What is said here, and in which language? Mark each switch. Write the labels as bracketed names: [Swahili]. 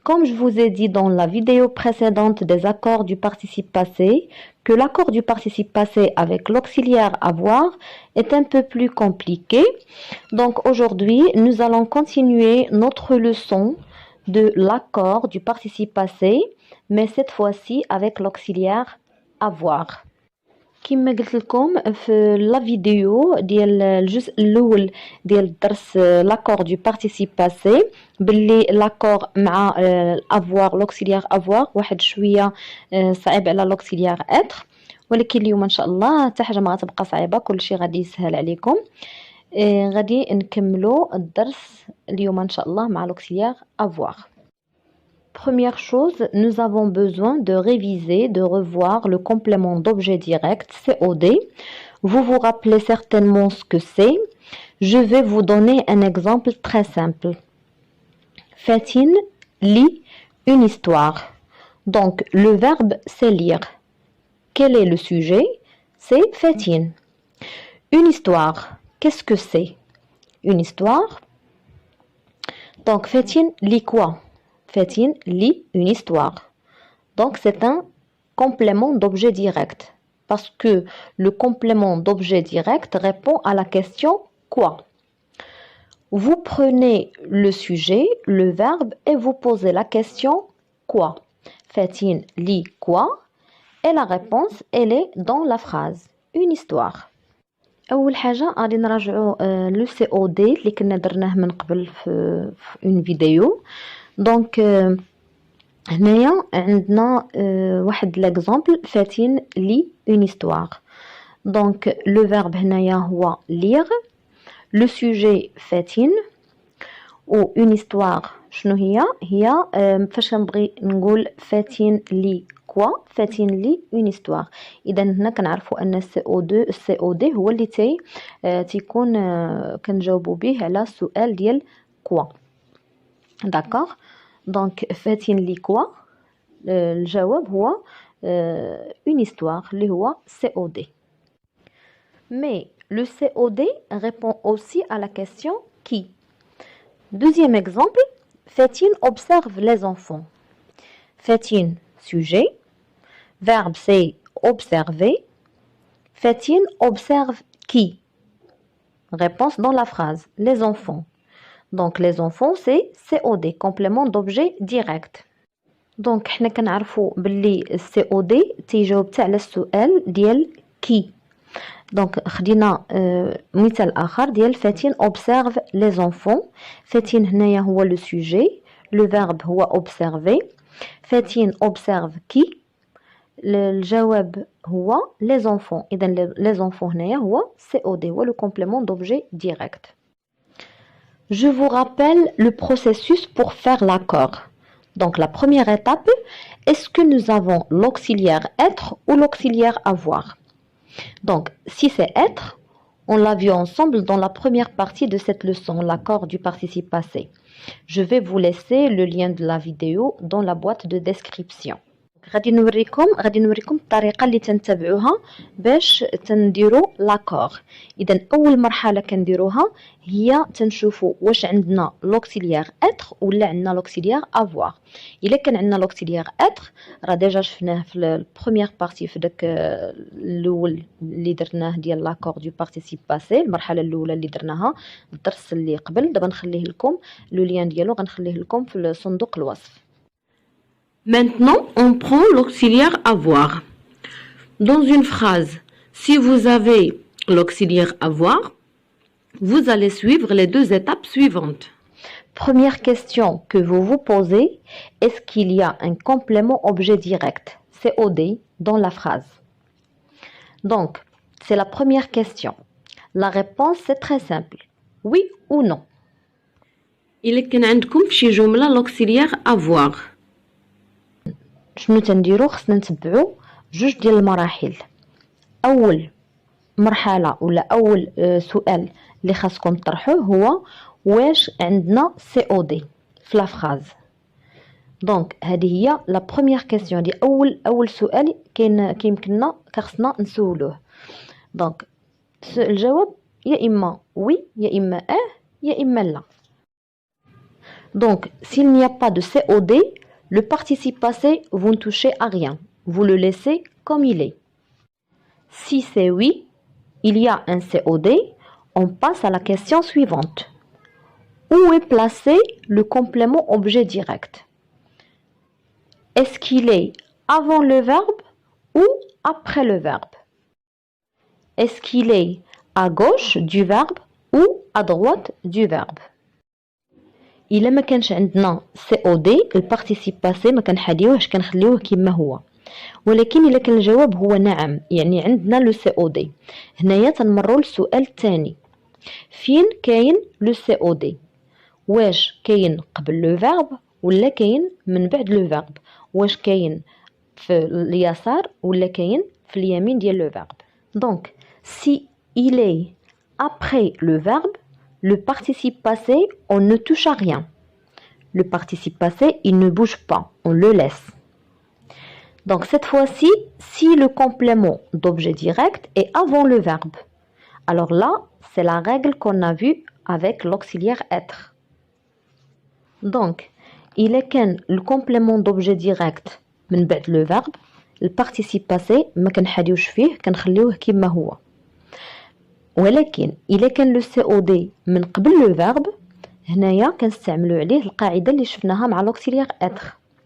[French] Comme je vous ai dit dans la vidéo précédente des accords du participe passé, que l'accord du participe passé avec l'auxiliaire avoir est un peu plus compliqué. Donc aujourd'hui, nous allons continuer notre leçon de l'accord du participe passé, mais cette fois-ci avec l'auxiliaire avoir. [Arabic] كما قلت لكم في لا فيديو ديال الجزء الاول ديال الدرس لاكور دو بارتيسيب باسي باللي لاكور مع افوار لوكسيليير افوار واحد شويه صعيب على لوكسيليير اتر، ولكن اليوم ان شاء الله حتى حاجه ما غتبقى صعيبه، كلشي غادي يسهل عليكم. غادي نكملوا الدرس اليوم ان شاء الله مع لوكسيليير افوار. [French] Première chose, nous avons besoin de réviser, de revoir le complément d'objet direct, COD. Vous vous rappelez certainement ce que c'est. Je vais vous donner un exemple très simple. Fatine lit une histoire. Donc, le verbe, c'est lire. Quel est le sujet? C'est Fatine. Une histoire, qu'est-ce que c'est? Une histoire. Donc, Fatine lit quoi? Fatine lit une histoire. Donc, c'est un complément d'objet direct. Parce que le complément d'objet direct répond à la question quoi. Vous prenez le sujet, le verbe, et vous posez la question quoi. Fatine lit quoi? Et la réponse, elle est dans la phrase. Une histoire. [Arabic] أول حاجة غادي نراجعوا لو سي او دي اللي كنا درناه من قبل في اون فيديو. دونك هنايا عندنا واحد ليكزامبل فاتين لي اون هيستوار. دونك لو فيرب هنايا هو لير، لو سوجي فاتين، و اون هيستوار شنو هي فاش كنبغي نقول فاتين لي كوا، فاتين لي اون هيستوار. اذا هنا كنعرفوا ان السي او دي هو اللي تيكون كنجاوبوا به على السؤال ديال كوا. داكوغ. دونك فاتين لي كوا، الجواب هو اون هيستوار اللي هو COD. [French] Mais le COD répond aussi à la question qui. Deuxième exemple, Fatine observe les enfants. Fatine, sujet. Verbe, c'est observer. Fatine observe qui? Réponse dans la phrase, les enfants. Donc les enfants c'est COD, complément d'objet direct. [Arabic] Donc حنا كنعرفوا باللي COD تيجاوب حتى على السؤال ديال كي. دونك خدينا مثال اخر ديال فاتين [French] observe les enfants. [Arabic] فاتين هنايا هو لو سوجي، لو فيرب هو observer. فاتين observe كي، الجواب هو [French] les enfants. [Arabic] اذا [French] les enfants [Arabic] هنايا هو COD هو [French] le complément d'objet direct. Je vous rappelle le processus pour faire l'accord. Donc la première étape, est-ce que nous avons l'auxiliaire être ou l'auxiliaire avoir? Donc si c'est être, on l'a vu ensemble dans la première partie de cette leçon, l'accord du participe passé. Je vais vous laisser le lien de la vidéo dans la boîte de description. [Arabic] غادي نوريكم الطريقه اللي تنتبعوها باش تنديروا لاكور. اذا اول مرحله كنديروها هي تنشوفوا واش عندنا لوكسيليير اتر ولا عندنا لوكسيليير افوار. الا كان عندنا لوكسيليير اتر راه ديجا شفناه في البروميير بارتي في داك الاول اللي درناه ديال لاكور دو بارتيسيب باسي، المرحله الاولى اللي درناها الدرس اللي قبل. دابا نخليه لكم لو لين ديالو، غنخليه لكم في صندوق الوصف. [French] Maintenant, on prend l'auxiliaire avoir. Dans une phrase, si vous avez l'auxiliaire avoir, vous allez suivre les deux étapes suivantes. Première question que vous vous posez, est-ce qu'il y a un complément objet direct, COD, dans la phrase? Donc, c'est la première question. La réponse, c'est très simple. Oui ou non. Il est [Arabic] عندكم في شي جملة [French] l'auxiliaire avoir. [Arabic] شنو تنديرو؟ خصنا نتبعو جوج ديال المراحل. اول مرحله ولا اول سؤال اللي خاصكم تطرحوه هو واش عندنا COD في لا فراز. دونك هذه هي لا بروميير كيسيون دي اول سؤال كيمكننا خصنا نسولوه. دونك الجواب يا اما وي يا اما يا اما لا. [French] Donc, s'il n'y a pas de COD, le participe passé, vous ne touchez à rien. Vous le laissez comme il est. Si c'est oui, il y a un COD, on passe à la question suivante. Où est placé le complément objet direct? Est-ce qu'il est avant le verbe ou après le verbe? Est-ce qu'il est à gauche du verbe ou à droite du verbe? [Arabic] إلا ما كانش عندنا COD البارتيسيب باسي ما كنحاديوهش كنخليوه كما هو. ولكن إلا كان الجواب هو نعم يعني عندنا لو COD. هنايا تنمروا للسؤال الثاني. فين كاين لو COD؟ واش كاين قبل لو فيرب ولا كاين من بعد لو فيرب؟ واش كاين في اليسار ولا كاين في اليمين ديال لو فيرب؟ [French] Donc si il est après le verbe, le participe passé, on ne touche à rien. Le participe passé, il ne bouge pas, on le laisse. Donc cette fois-ci, si le complément d'objet direct est avant le verbe, alors là, c'est la règle qu'on a vue avec l'auxiliaire être. Donc, il est qu'un le complément d'objet direct [Arabic] من بعد [French] le verbe, le participe passé [Arabic] ما كنحاديوش فيه كنخليوه كما هو. ولكن إلا كان لو COD من قبل لو فيرب هنايا كنستعملوا عليه القاعدة اللي شفناها مع [French] l'auxiliaire être.